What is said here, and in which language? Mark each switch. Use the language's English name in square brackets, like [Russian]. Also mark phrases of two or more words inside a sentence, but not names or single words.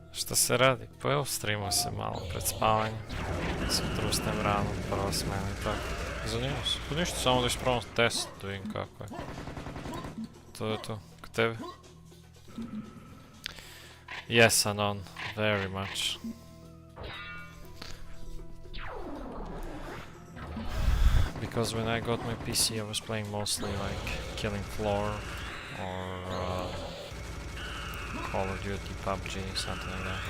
[Serbian] Šta se radi? Pa evo, streamuj se malo pred spavanje. Sutra ustajem rano, prva smena i tako. Zanimljivo se. Pa ništa, samo da ispravam test, da vidim kako je. To je to. Kod tebe? [English] Yes, Anon. Very much. Because when I got my PC I was playing mostly like Killing Floor or Call of Duty, PUBG, something like that.